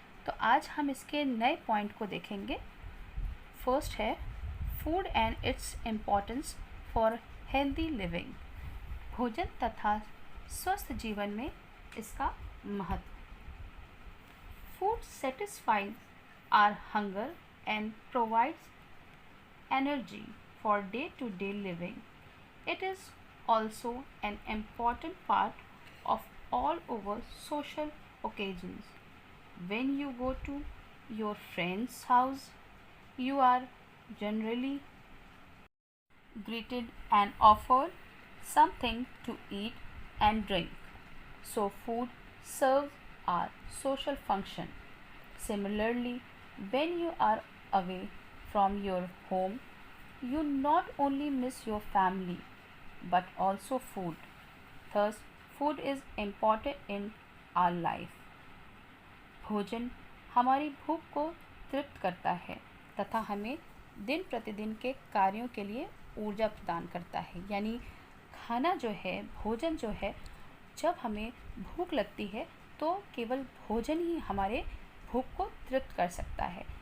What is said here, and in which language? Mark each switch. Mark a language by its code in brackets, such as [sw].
[hi] तो आज हम इसके नए पॉइंट को देखेंगे। फर्स्ट है [en] food and its importance for healthy living, [hi] भोजन तथा स्वस्थ जीवन में इसका महत्व। [en] Food satisfies our hunger and provides energy for day to day living. It is also an important part of all over social occasions. When you go to your friend's house, you are generally greeted and offered something to eat and drink. So food serves our social function. Similarly, when you are away from your home, you not only miss your family but also food. Thus, food is important in our life. [hi] भोजन हमारी भूख को तृप्त करता है तथा हमें दिन प्रतिदिन के कार्यों के लिए ऊर्जा प्रदान करता है। यानी खाना जो है, भोजन जो है, जब हमें भूख लगती है तो केवल भोजन ही हमारे भूख को तृप्त कर सकता है।